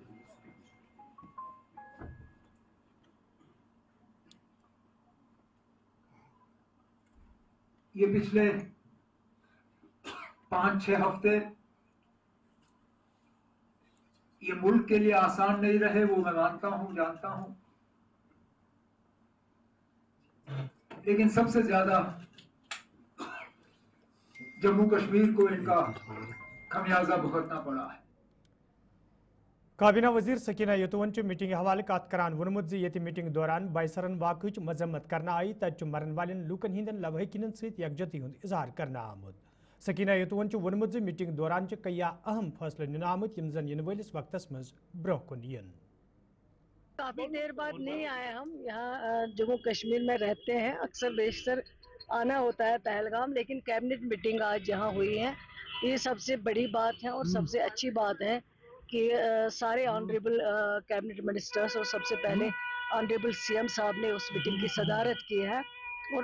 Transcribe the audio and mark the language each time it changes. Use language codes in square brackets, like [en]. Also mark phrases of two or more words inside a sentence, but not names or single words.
[hi] ये पिछले 5-6 हफ्ते ये मुल्क के लिए आसान नहीं रहे, वो मैं मानता हूं, जानता हूं, लेकिन सबसे ज्यादा जम्मू कश्मीर को इनका खमियाजा भुगतना पड़ा है। [ks] काबीना वजीर सकीना यतुवन मीटिंग हवाले कत करान वोनमुत ये मीटिंग दौरान बायसरन वाक़ मजम्मत करना आई तत मरन वाले लूकन हिंदन लवहकिन सहित यकजहती हुंद इजहार करना आमुद। सकीना यतुवन वोनमुत मीटिंग दौरान कया अहम फैसले निन आमुत यम जन इन वलिस वक्तस मज ब्रोह कुन यन। [hi] काफी देर बाद नहीं आए हम यहाँ जम्मू कश्मीर में रहते हैं, अक्सर बेशतर आना होता है पहलगाम, लेकिन [en] cabinet meeting [hi] आज यहाँ हुई है, ये सबसे बड़ी बात है और सबसे अच्छी बात है कि सारे [en] honorable cabinet ministers [hi] और सबसे पहले [en] honorable CM [hi] साहब ने उस मीटिंग की सदारत की है और